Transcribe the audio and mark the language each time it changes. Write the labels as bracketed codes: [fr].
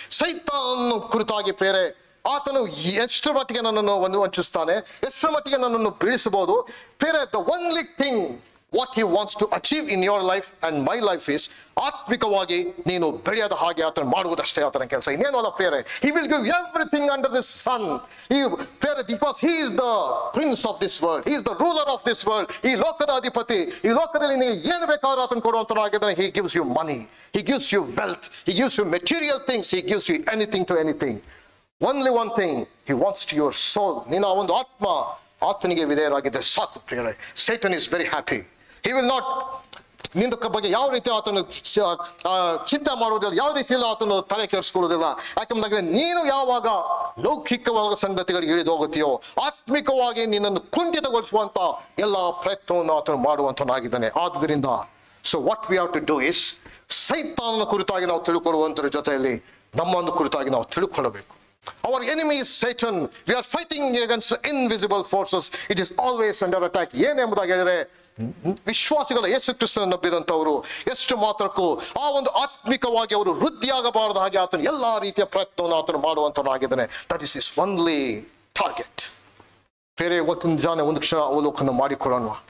[kn] ಸೈತಾನನ ಕುರಿತಾಗಿ ಪ್ರೇರೆ ಆತನು ಎಷ್ಟರ ಮಟ್ಟಿಗೆ ನನ್ನನ್ನು ವಂಚಿಸ್ತಾನೆ, ಎಷ್ಟರ ಮಟ್ಟಿಗೆ ನನ್ನನ್ನು ಬೀಳಿಸಬಹುದು ಪ್ರೇರೆ. [en] the only thing what he wants to achieve in your life and my life is [kn] ಆತ್ಮಿಕವಾಗಿ ನೀನು ಬೆಳೆಯದ ಹಾಗೆ ಆತನು ಮಾಡುವುದಷ್ಟೇ ಆತನ ಕೆಲಸ, ಇನ್ನೇನು ಅಲ್ಲ ಪ್ರೇರೆ. [en] he will give everything under the sun. Because he is the prince of this world, he is the ruler of this world. [kn] ಈ ಲೋಕದ ಅಧಿಪತಿ, ಈ ಲೋಕದಲ್ಲಿ ನೀನು ಏನು ಬೇಕಾದ್ರೂ ಆತನು ಕೊಡುವಂತನಾಗಿದ್ದಾನೆ. [en] he gives you money, he gives you wealth, he gives you material things, he gives you anything to anything. Only one thing he wants to your soul. [kn] ನಿನ್ನ ಒಂದು ಆತ್ಮ ಆತನಿಗೆ ವಿಧೇಯರಾಗಿದ್ದರೆ ಸಾಕು ಪ್ರಿಯರೇ. [en] Satan is very happy. He will not [kn] ನಿನ್ನ ಬಗ್ಗೆ ಯಾವ ರೀತಿ ಆತನು ಚಿಂತೆ ಮಾಡುವುದಿಲ್ಲ, ಯಾವ ರೀತಿಯಲ್ಲಿ ಆತನು ತಲೆ ಕೆಡಿಸ್ಕೊಳ್ಳುವುದಿಲ್ಲ. ಯಾಕಂದ್ರೆ ನೀನು ಯಾವಾಗ ಲೌಕಿಕವಾದ ಸಂಗತಿಗಳಿಗೆ ಇಳಿದು ಹೋಗುತ್ತೀಯೋ ಆತ್ಮಿಕವಾಗಿ ನಿನ್ನನ್ನು ಕುಂಠಿತಗೊಳಿಸುವಂತ ಎಲ್ಲ ಪ್ರಯತ್ನವನ್ನು ಆತನು ಮಾಡುವಂತನಾಗಿದ್ದಾನೆ. ಆದುದರಿಂದ [en] so what we have to do is, [kn] ಸೈತಾನನ ಕುರಿತಾಗಿ ನಾವು ತಿಳ್ಕೊಳ್ಳುವಂತರ ಜೊತೆಯಲ್ಲಿ ನಮ್ಮನ್ನು ಕುರಿತಾಗಿ ನಾವು ತಿಳ್ಕೊಳ್ಳಬೇಕು. [en] Our enemy is Satan. We are fighting against invisible forces. It is always under attack. [kn] ಏನೆಂಬುದಾಗಿ ಹೇಳಿದ್ರೆ ವಿಶ್ವಾಸಿಗಳ ಯೇಸು ಕ್ರಿಸ್ತನನ್ನು ನಂಬಿದಂಥವರು ಎಷ್ಟು ಮಾತ್ರಕ್ಕೂ ಆ ಒಂದು ಆತ್ಮಿಕವಾಗಿ ಅವರು ವೃದ್ಧಿಯಾಗಬಾರದ ಹಾಗೆ ಆತನು ಎಲ್ಲಾ ರೀತಿಯ ಪ್ರಯತ್ನವನ್ನು ಆತನು ಮಾಡುವಂತನಾಗಿದ್ದಾನೆ. [en] That is is only target. [kn] ಬೇರೆ ಒಂದು ಕ್ಷಣ ಅವಲೋಕನ ಮಾಡಿಕೊಳ್ಳೋಣ.